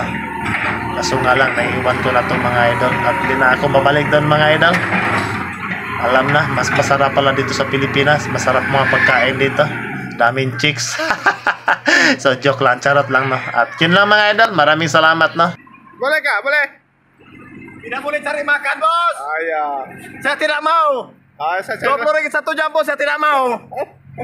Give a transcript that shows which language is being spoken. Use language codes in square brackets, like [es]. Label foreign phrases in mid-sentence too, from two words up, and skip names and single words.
[tl] Kaso nga lang naiiwan ko na to mga idol at di na ako babalik doon mga idol. Alam na, mas masarap pala dito sa Pilipinas, masarap mga pagkain dito, daming chicks. So joke lang, charot lang no. At yun lang mga idol, maraming salamat no. [ms] Boleh kak? Boleh? Tidak boleh cari makan bos. Ya. Saya tidak mau. Saya 20 ringgit 1 jam bos, saya tidak mau.